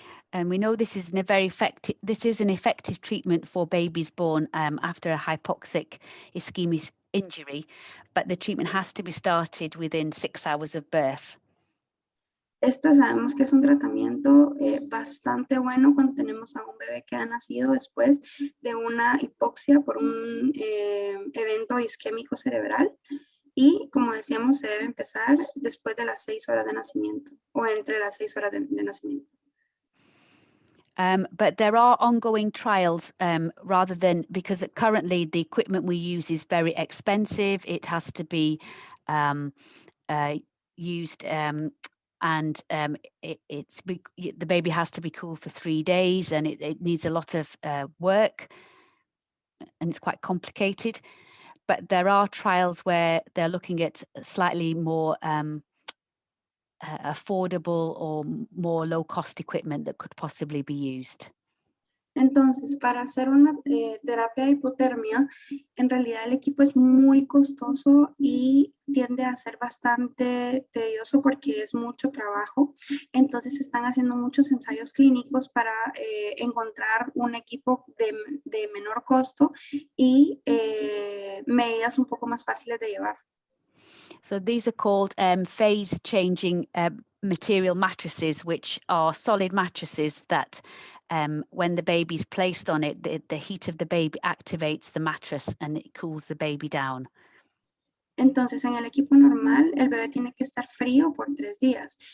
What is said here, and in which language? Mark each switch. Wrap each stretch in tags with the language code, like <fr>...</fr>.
<en>And we know this is an effective treatment for babies born after a hypoxic ischemic injury, but the treatment has to be started within 6 hours of birth.</en> <es>Esta sabemos que es un tratamiento bastante bueno cuando tenemos a un bebé que ha nacido después de una hipoxia por un evento isquémico cerebral, y como decíamos se debe empezar después de las 6 horas de nacimiento o entre las 6 horas de nacimiento.</es> <en>But there are ongoing trials rather than, because currently the equipment we use is very expensive. It has to be used and the baby has to be cool for 3 days, and it needs a lot of work, and it's quite complicated. But there are trials where they're looking at slightly more affordable or more low-cost equipment that could possibly be used.</en> <es>Entonces, para hacer una terapia de hipotermia, en realidad el equipo es muy costoso y tiende a ser bastante tedioso porque es mucho trabajo. Entonces, se están haciendo muchos ensayos clínicos para encontrar un equipo de menor costo y medidas un poco más fáciles de llevar.</es> <en>So these are called phase-changing material mattresses, which are solid mattresses that when the baby's placed on it, the heat of the baby activates the mattress and it cools the baby down.</en> <es>Entonces, en el equipo normal, el bebé tiene que estar frío por 3 días.</es>